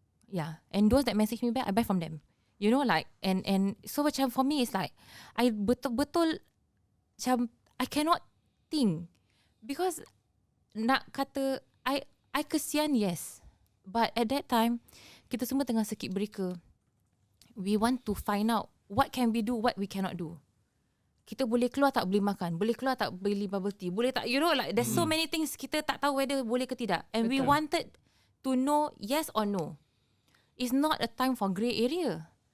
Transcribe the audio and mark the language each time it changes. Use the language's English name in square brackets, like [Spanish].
[English] Yeah. And those that message me back, I buy from them. You know, like, and so macam for me, it's like, I [Malay] betul-betul, [English] macam, I cannot think. [Malay] Because, nak kata, I kesian, yes. [English] But at that time, [Malay] kita semua tengah [English] circuit breaker. We want to find out what can we do, what we cannot do. [Malay] Kita boleh keluar tak boleh makan, boleh keluar tak beli bubble tea, boleh tak, you know, like [English] there's so many things [Malay] kita tak tahu whether boleh ke tidak. [English] And we wanted to know yes or no. It's not a time for grey area.